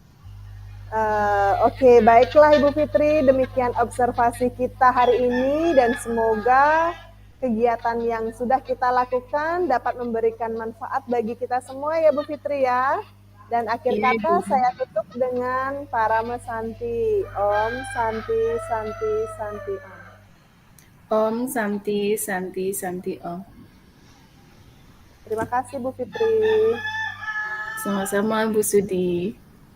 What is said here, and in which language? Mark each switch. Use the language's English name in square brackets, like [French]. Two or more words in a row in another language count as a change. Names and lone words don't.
[Indonesian] Oke, baiklah Ibu Fitri, demikian observasi kita hari ini dan semoga kegiatan yang sudah kita lakukan dapat memberikan manfaat bagi kita semua ya Bu Fitri ya. Dan akhir Iya, kata Ibu. saya tutup dengan Parama Santi. [Sanskrit] Om Santi Santi Santi Om. Om Santi Santi Santi Om. [Indonesian] Terima kasih Bu Fitri. Sama-sama Bu Sudi.